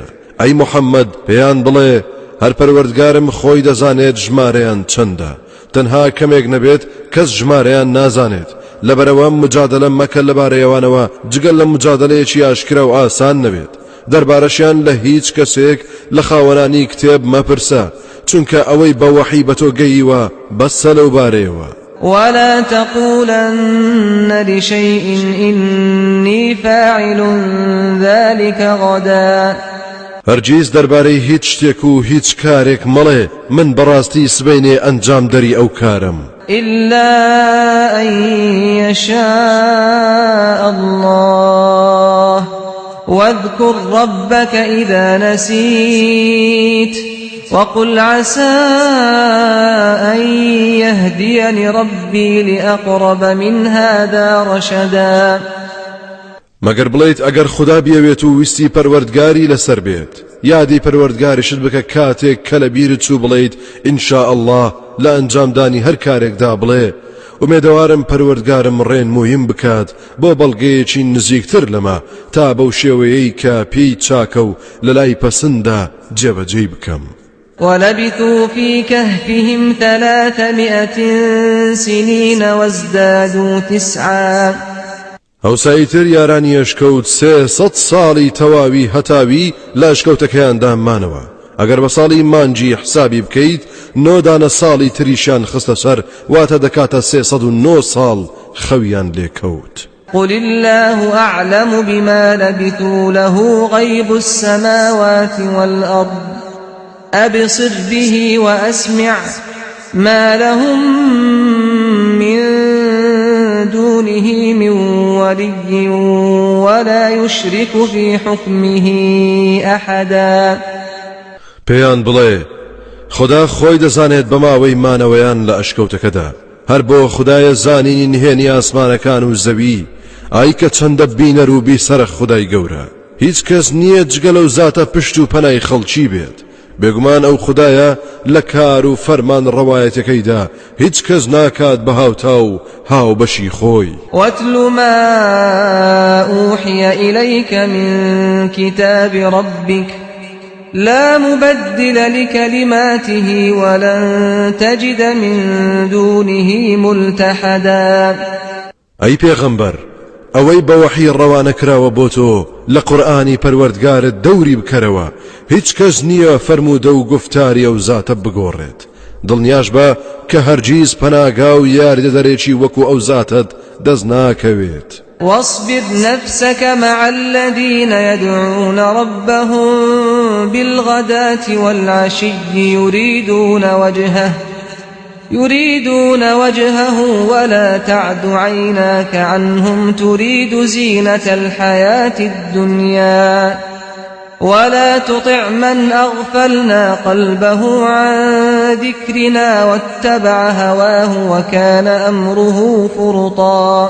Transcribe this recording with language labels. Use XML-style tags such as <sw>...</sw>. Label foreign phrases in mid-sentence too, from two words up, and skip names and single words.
<ckb>ئەی محەممەد پێیان بڵێ هەر پەروەردگارم خۆی دەزانێت ژمارەیان چەندە تەنها کەمێک نەبێت کەس ژمارەیان نازانێت لەبەرەوە مجادلە مەکە لەبارەیەوانەوە جگەل لە مجادلەیەکی ئاشکرا و ئاسان نەبێت دەربارەشیان لە هیچ کەسێک لە خاوەنانی کتێب مەپرسە چونکە ئەوەی بە وەحی بە تۆ گەییوە بەسە لەو بارەیەوە</ckb> <ar>ولا تقولن لشيء إني فاعل ذلك غدا</ar> <ckb>هەرگیز دەربارەی هیچ شتێک و هیچ کارێک مەڵێ من بەڕاستی سبەینێ ئەنجام دەری ئەو کارم</ckb> <ar>إلا أن يشاء الله واذكر ربك إذا نسيت وقل عسى أن يهديني ربي لأقرب من هذا رشدا</ar> <ckb>مەگەر بڵێیت ئەگەر خدا بیەوێت و ویستی پەروەردگاری لەسەر بێت یادی پەروەردگاریشت بکە کاتێک کە لە بیرت چوو بڵێیت</ckb> <ar>ئینشاء الله</ar> <ckb>لە ئەنجامدانی هەر کارێکدا بڵێ ومێدەوارم پەروەردگارم ڕێن موهیم بکات بۆ بەڵگەیەکی نزیکتر لەمە تا بەو شێوەیەی کە پێی چاکە و لە لای پەسندا جێبەجێی بکەم</ckb> <ar>ولبثوا في كهفهم 300 سنين وازدادوا 9</ar> <ckb>هەوساییتر یارانی ئەشکەوت 300 ساڵی تەواوی هەتاوی لە ئەشکەوتەکەیاندا مانەوە ئەگەر بە ساڵی مانجی حسابی بکەیت 9 دانە ساڵی تریشیان خستە سەر واتە دەکاتە 309 ساڵ خەویان لێکەوت</ckb> <ar>قل الله أعلم بما لبثوا له غيب السماوات والأرض أبصر به وأسمع ما لهم من دونه من ولي ولا يشرك في حكمه أحدا</ar> <ckb>پێیان بڵێ خدا خۆی دەزانێت بەماوەی مانەوەیان لە ئەشکەوتەکەدا هەر بۆ خدایە زانینی نهێنی ئاسمانەکان و زەوی ئای کە چەندە بینەر و بیسەرە خودای گەورە هیچ کەس نییە جگە لەو زاتە پشت و پەنای خەڵکی بێت بێگومان ئەو خدایە لە کار و فەرمان ڕەوایەتەکەیدا هیچ کەس ناکات بە هاوتا و هاوبەشی خۆی</ckb> <ar>واتل ما أوحي إليك من كتاب ربك لا مبدل لكلماته ولن تجد من دونه ملتحدا</ar> <ckb>ئەی پێغەمبەر ئەوەی بە وەحی ڕەوانە کراوە بۆ تۆ لە قورئانی پەروەردگارت دەوری بکەرەوە هیچ کەس نییە فەرموودە و گفتاری ئەو زاتە بگۆڕێت دڵنیاش بە کە هەرگیز پەناگا و یاریدەدەرێکی وەکو ئەو زاتت دەست ناکەوێت</ckb> <ar>واصبر نفسك مع الذين يدعون ربهم بالغداة والعشي يريدون وجهه ولا تعد عيناك عنهم تريد زينة الحياة الدنيا ولا تطع من أغفلنا قلبه عن ذكرنا واتبع هواه وكان أمره فرطا</ar>